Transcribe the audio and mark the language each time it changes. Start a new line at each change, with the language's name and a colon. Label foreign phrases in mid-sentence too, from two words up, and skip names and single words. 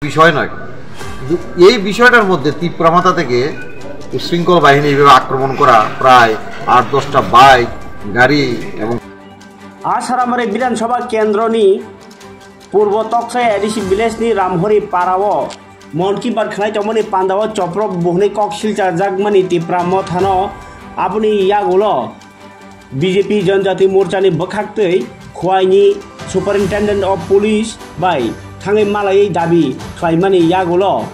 Bangla: বিষয় নয়, কিন্তু এই বিষয়টার মধ্যে তীব্রমাত্রা থেকে উশৃঙ্খল বাহিনী এইভাবে আক্রমণ করা, প্রায় 8-10টা বাইক গাড়ি এবং
Kok Borok: आसारामारि विधानसभा केन्द्रनि पूर्व तक्साय एडिसि विलेजनि रामहरि पाराव मन की बात खानाय तमनि पान्दाव चप्रक बुहनै कक सिलचार जागमानि तिप्राम थानो आबुनि यागुलो बीजेपी जनजाति मोर्चानि बखाक्तै खुवाइनि
English: superintendent of police
Kok Borok: बाय थाङै मालायै दाबि खालामनानै यागुलो